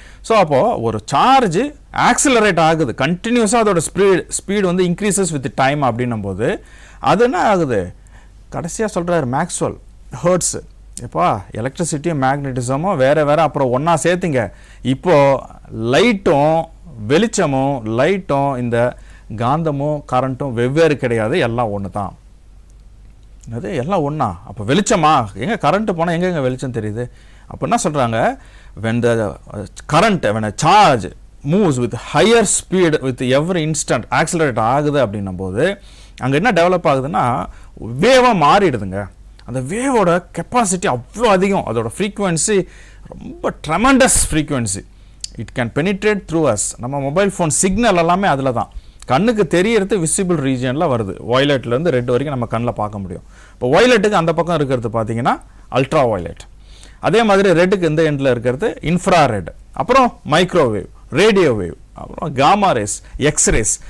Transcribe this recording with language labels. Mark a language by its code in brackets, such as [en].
[ta] So அப்போது ஒரு charge accelerate ஆகுது, கண்டினியூஸாக அதோட ஸ்பீடு வந்து இன்க்ரீசஸ் வித் டைம் அப்படின்னும் போது அது என்ன ஆகுது, கடைசியாக சொல்கிறார் மேக்ஸ்வெல், ஹெர்ட்ஸு, எப்பா எலக்ட்ரிசிட்டியும் மேக்னட்டிசமும் வேறு வேறு அப்புறம் ஒன்றா சேர்த்துங்க, இப்போது லைட்டும் வெளிச்சமும் லைட்டும் இந்த காந்தமும் கரண்ட்டும் வெவ்வேறு கிடையாது, எல்லாம் ஒன்று தான். அது எல்லாம் ஒன்றா. அப்போ வெளிச்சமா, எங்கே கரண்ட்டு போனால் எங்கெங்கே வெளிச்சம் தெரியுது. அப்போ என்ன சொல்கிறாங்க, [en] when the current, when a charge moves with higher speed with every instant, accelerate [ta] ஆகுது அப்படின்னும் போது அங்கே என்ன டெவலப் ஆகுதுன்னா வேவாக மாறிடுதுங்க. அந்த வேவோட கெப்பாசிட்டி அவ்வளோ அதிகம், அதோட ஃப்ரீக்குவென்சி ரொம்ப tremendous frequency. [en] It can penetrate through us. [ta] நம்ம மொபைல் ஃபோன் சிக்னல் எல்லாமே அதில் தான், கண்ணுக்கு தெரியறது விசிபிள் ரீஜனில் வருது. வயலட்லேருந்து ரெட் வரைக்கும் நம்ம கண்ணில் பார்க்க முடியும். இப்போ வயலட்டுக்கு அந்த பக்கம் இருக்கிறது பார்த்தீங்கன்னா அல்ட்ரா வயலட், அதே மாதிரி ரெட்டுக்கு இந்த எண்டில் இருக்கிறது இன்ஃப்ரா ரெட், அப்புறம் மைக்ரோவேவ், ரேடியோ வேவ், அப்புறம் காமா ரேஸ், எக்ஸ்ரேஸ்.